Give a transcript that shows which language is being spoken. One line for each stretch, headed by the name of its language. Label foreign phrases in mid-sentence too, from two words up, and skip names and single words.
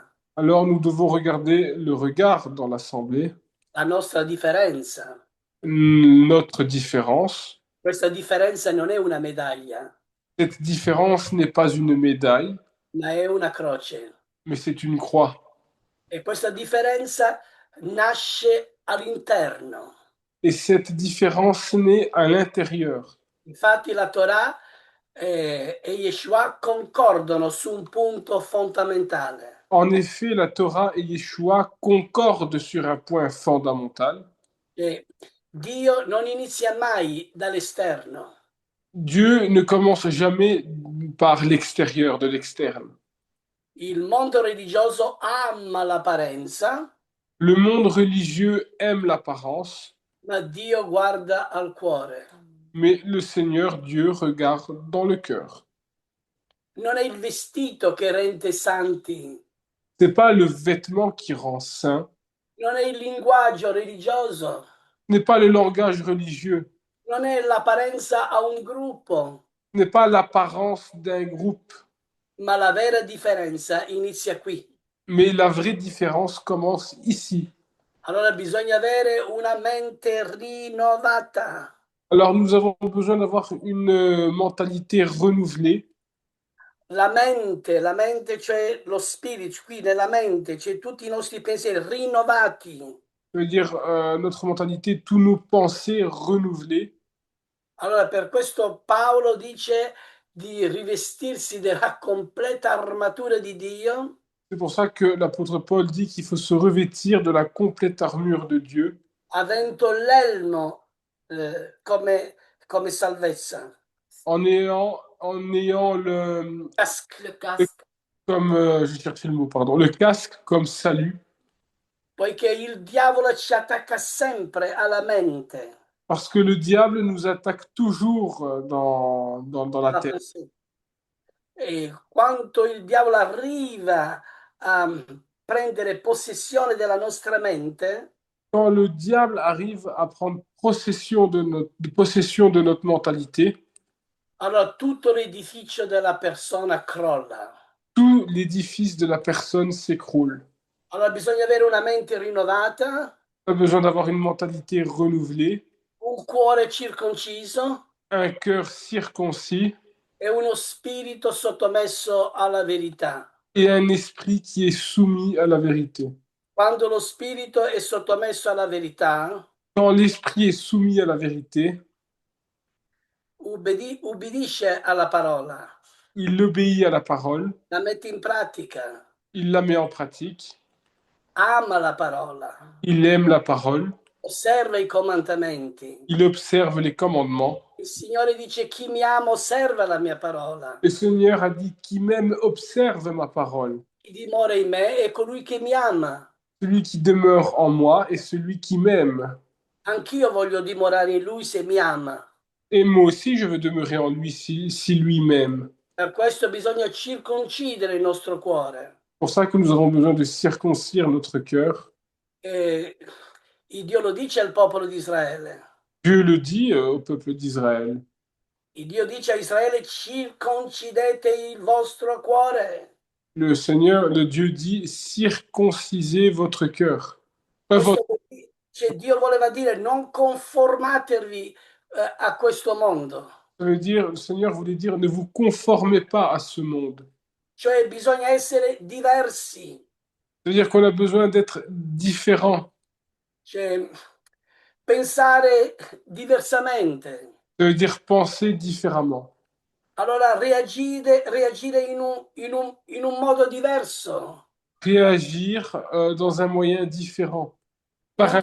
French: Alors nous devons regarder le regard dans l'assemblée,
Italian: la nostra differenza.
French: notre différence.
Italian: Questa differenza non è una medaglia,
French: Cette différence n'est pas une médaille,
Italian: ma è una croce.
French: mais c'est une croix.
Italian: E questa differenza nasce all'interno.
French: Et cette différence naît à l'intérieur.
Italian: Infatti la Torah e Yeshua concordano su un punto fondamentale.
French: En effet, la Torah et Yeshua concordent sur un point fondamental.
Italian: Che Dio non inizia mai dall'esterno.
French: Dieu ne commence jamais par l'extérieur, de l'externe.
Italian: Il mondo religioso ama l'apparenza,
French: Le monde religieux aime l'apparence,
Italian: ma Dio guarda al cuore.
French: mais le Seigneur Dieu regarde dans le cœur.
Italian: Non è il vestito che rende santi,
French: C'est pas le vêtement qui rend saint,
Italian: non è il linguaggio religioso,
French: ce n'est pas le langage religieux,
Italian: non è l'apparenza a un gruppo,
French: Ce n'est pas l'apparence d'un groupe,
Italian: ma la vera differenza inizia qui.
French: mais la vraie différence commence ici.
Italian: Allora bisogna avere una mente rinnovata.
French: Alors nous avons besoin d'avoir une mentalité renouvelée.
Italian: La mente, cioè lo spirito, qui nella mente c'è tutti i nostri pensieri rinnovati.
French: Ça veut dire notre mentalité, tous nos pensées renouvelées.
Italian: Allora per questo Paolo dice di rivestirsi della completa armatura di Dio,
French: C'est pour ça que l'apôtre Paul dit qu'il faut se revêtir de la complète armure de Dieu
Italian: avendo l'elmo come salvezza,
French: en ayant le le-
Italian: casco,
French: comme, j'ai cherché le mot, pardon, le casque comme salut,
Italian: poiché il diavolo ci attacca sempre alla mente.
French: parce que le diable nous attaque toujours dans la
Italian: Alla
French: tête.
Italian: persona. E quanto il diavolo arriva a prendere possessione della nostra mente,
French: Quand le diable arrive à prendre possession de notre mentalité,
Italian: allora tutto l'edificio della persona crolla.
French: tout l'édifice de la personne s'écroule.
Italian: Allora bisogna avere una mente rinnovata,
French: On a besoin d'avoir une mentalité renouvelée,
Italian: un cuore circonciso
French: un cœur circoncis
Italian: e uno spirito sottomesso alla verità.
French: et un esprit qui est soumis à la vérité.
Italian: Quando lo spirito è sottomesso alla verità,
French: Quand l'esprit est soumis à la vérité,
Italian: ubbidisce alla parola,
French: il obéit à la parole,
Italian: la mette in pratica,
French: il la met en pratique,
Italian: ama la parola,
French: il aime la parole,
Italian: osserva i comandamenti.
French: il observe les commandements.
Italian: Il Signore dice: Chi mi ama osserva la mia parola.
French: Le Seigneur a dit, qui m'aime observe ma parole.
Italian: Chi dimora in me è colui che mi ama.
French: Celui qui demeure en moi est celui qui m'aime.
Italian: Anch'io voglio dimorare in lui se mi ama.
French: Et moi aussi, je veux demeurer en lui si lui m'aime.
Italian: Per questo bisogna circoncidere il nostro cuore.
French: C'est pour ça que nous avons besoin de circoncire notre cœur.
Italian: E il Dio lo dice al popolo di Israele.
French: Dieu le dit au peuple d'Israël.
Italian: Il Dio dice a Israele: circoncidete il vostro cuore.
French: Le Seigneur, le Dieu dit, circoncisez votre cœur.
Italian: Questo cioè, Dio voleva dire: non conformatevi a questo mondo.
French: Ça veut dire, le Seigneur voulait dire, ne vous conformez pas à ce monde.
Italian: Cioè bisogna essere diversi.
French: Ça veut dire qu'on a besoin d'être différent.
Italian: Cioè, pensare diversamente,
French: Ça veut dire penser différemment.
Italian: allora reagire in un modo diverso.
French: Réagir dans un moyen différent. Non,